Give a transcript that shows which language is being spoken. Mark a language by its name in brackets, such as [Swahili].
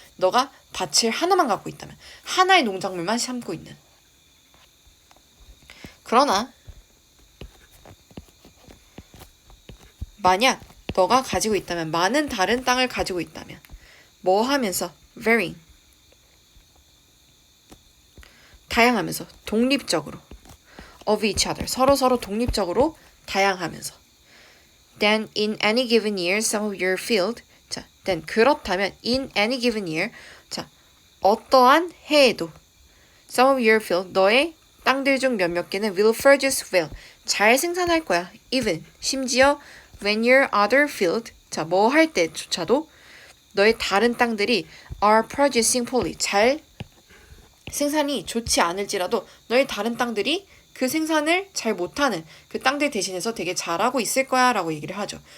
[Korean] 너가 밭을 하나만 갖고 있다면, 하나의 농작물만 심고 있는. 그러나 만약 너가 가지고 있다면, 많은 다른 땅을 가지고 있다면 뭐 하면서? [English] varying, 다양하면서, 독립적으로 of each other, [Korean] 서로 독립적으로 다양하면서 [English] then in any given year some of your field, 자, then 그렇다면 in any given year, 자, [Korean] 어떠한 해에도 [English] some of your field, [Korean] 너의 땅들 중 몇몇 개는 [English] will produce well, [Korean] 잘 생산할 거야. even, 심지어 [English] when your other field, [Korean] 자, 뭐 할 때조차도 너의 다른 땅들이 [English] are producing poorly, [Korean] 잘 생산이 좋지 않을지라도 너의 다른 땅들이 그 생산을 잘 못하는 그 땅들 대신해서 되게 잘하고 있을 거야 라고 얘기를 하죠.